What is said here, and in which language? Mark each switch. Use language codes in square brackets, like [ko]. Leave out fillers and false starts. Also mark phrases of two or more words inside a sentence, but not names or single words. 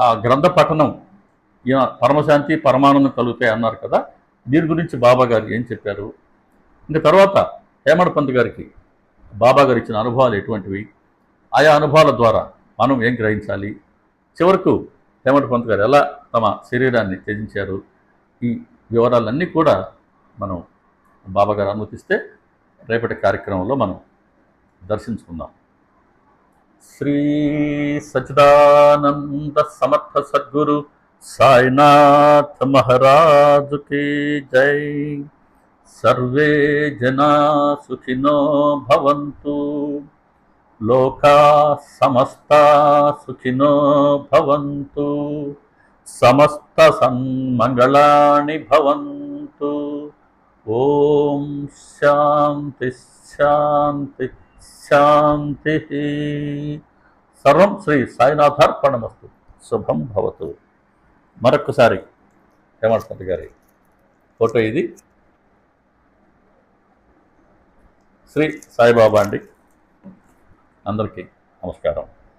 [te] గ్రంథ పఠనం పరమశాంతి పరమానందం కలుగుతాయి అన్నారు కదా, దీని గురించి బాబాగారు ఏం చెప్పారు, ఇంకా తర్వాత హేమడ్ పంత్ గారికి బాబాగారు ఇచ్చిన అనుభవాలు ఎటువంటివి, ఆయా అనుభవాల ద్వారా మనం ఏం గ్రహించాలి, చివరకు హేమడ్ పంత్ గారు ఎలా తమ శరీరాన్ని త్యజించారు, ఈ వివరాలన్నీ కూడా మనం బాబాగారు అనుమతిస్తే రేపటి కార్యక్రమంలో మనం దర్శించుకుందాం. [hi] శ్రీ సచ్చిదానంద సమర్థ సద్గురు సాయినాథ్ మహారాజ్ की जय। [sa] सर्वे जना सुखिनो भवन्तु, लोका समस्ता सुखिनो भवन्तु, समस्त सन्मंगलानि भवन्तु। ओम शांति शांति शांति। सर्वं శ్రీ సాయినాథార్పణమస్తు। శుభం భవతు। [te] మరొకసారి హేమడ్ పంత్ గారి ఫోటో ఇది. శ్రీ సాయిబాబా అండి. అందరికీ నమస్కారం.